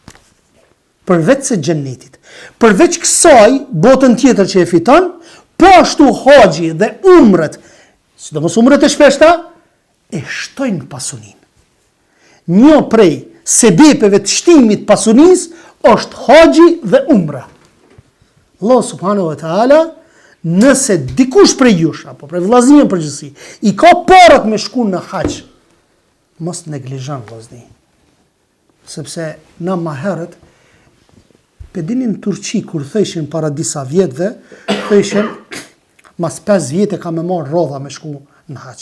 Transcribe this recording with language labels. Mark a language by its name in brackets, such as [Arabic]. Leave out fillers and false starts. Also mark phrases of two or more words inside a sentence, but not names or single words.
[Albanian] Përveç kësaj botën tjetër që e fiton, po ashtu haxhi dhe umret, sidomos umret e shpeshta, e shtojnë pasunin. Një prej sebepeve të shtimit pasurisë është haxhi dhe umra. Allah [Arabic] سبحانه وتعالى, [Albanian] nëse dikush prej jush apo prej vllaznive përgjithësi i ka parat me shku në haxh, mos neglizhon vllazni. Sepse na më herët pedinin në Turqi kur thëshin para disa vjetëve, thëshin mas 5 vjetë ka me marrë rrodha me shku në haxh.